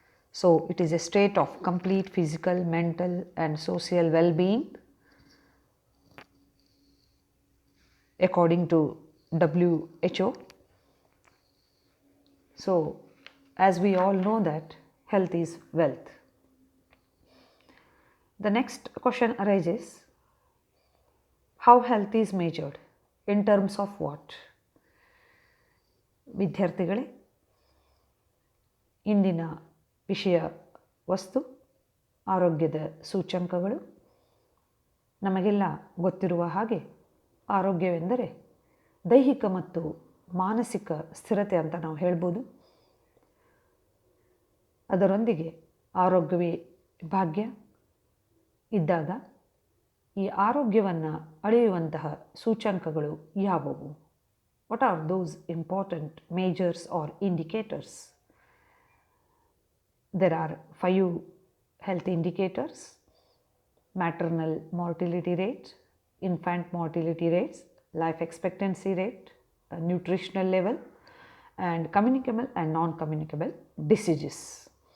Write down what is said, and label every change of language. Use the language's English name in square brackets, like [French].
[English] So it is a state of complete physical, mental and social well-being according to WHO. So as we all know that health is wealth. The next question arises, how health is measured? In terms of what? [Kannada] ವಿದ್ಯಾರ್ಥಿಗಳೇ, ಇಂದಿನ ವಿಷಯ ವಸ್ತು ಆರೋಗ್ಯದ ಸೂಚ್ಯಂಕಗಳು. ನಮಗೆಲ್ಲ ಗೊತ್ತಿರುವ ಹಾಗೆ ಆರೋಗ್ಯವೆಂದರೆ ದೈಹಿಕ ಮತ್ತು ಮಾನಸಿಕ ಸ್ಥಿರತೆ ಅಂತ ನಾವು ಹೇಳ್ಬೋದು. ಅದರೊಂದಿಗೆ ಆರೋಗ್ಯವೇ ಭಾಗ್ಯ ಇದ್ದಾಗ ಈ ಆರೋಗ್ಯವನ್ನು ಅಳೆಯುವಂತಹ ಸೂಚ್ಯಂಕಗಳು ಯಾವುವು? [English] What are those important measures or indicators? There are 5 health indicators: maternal mortality rate, infant mortality rates, life expectancy rate, nutritional level, and communicable and non-communicable diseases.